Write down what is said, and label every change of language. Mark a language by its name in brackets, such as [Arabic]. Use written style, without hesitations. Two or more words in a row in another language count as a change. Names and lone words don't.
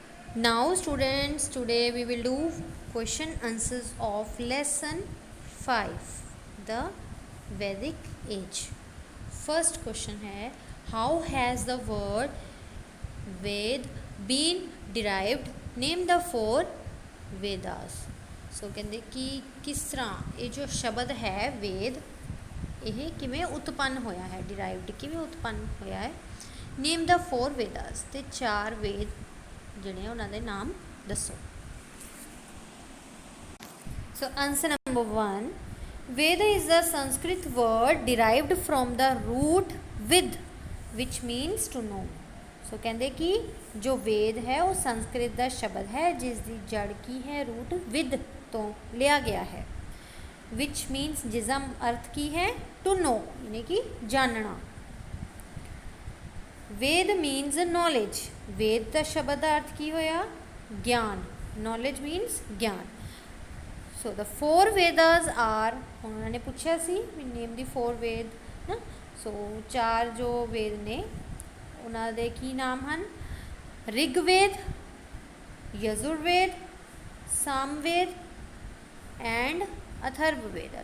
[English] Now students, today we will do question answers of lesson 5, the Vedic age. First question है, how has the word Ved been derived? Name the 4 Vedas. [Hindi] सो कहते कि किस तरह ये जो शब्द है वेद ये किमें उत्पन्न होया है, डिराइव्ड किमें उत्पन्न होया है. [English] Name the 4 Vedas, [Punjabi] ਤੇ 4 ਵੇਦ ਜਿਹੜੇ ਉਹਨਾਂ ਦੇ ਨਾਮ ਦੱਸੋ. ਸੋ [English] answer number [Punjabi] 1, [English] Veda is the Sanskrit word derived from the root with which means to know. [Punjabi] ਸੋ ਕਹਿੰਦੇ ਕਿ ਜੋ ਵੇਦ ਹੈ ਉਹ ਸੰਸਕ੍ਰਿਤ ਦਾ ਸ਼ਬਦ ਹੈ ਜਿਸ ਦੀ ਜੜ ਕੀ ਹੈ, ਰੂਟ with ਤੋਂ ਲਿਆ ਗਿਆ ਹੈ. [English] which means [Punjabi] ਜਿਸਦਾ ਅਰਥ ਕੀ ਹੈ, [English] to know [Punjabi] ਯਾਨੀ ਕਿ ਜਾਣਨਾ. [English] Veda means knowledge, [Hindi] वेद का शब्द का अर्थ की होया ज्ञान, [English] knowledge means [Hindi] ज्ञान. [English] So the 4 Vedas are, [Hindi] उन्होंने पूछा सी [English] name the 4 Veda [Hindi] ना. सो 4 जो वेद ने उन्होंने की नाम हैं, ऋग्वेद, यजुर्वेद, सामवेद एंड अथर्ववेद.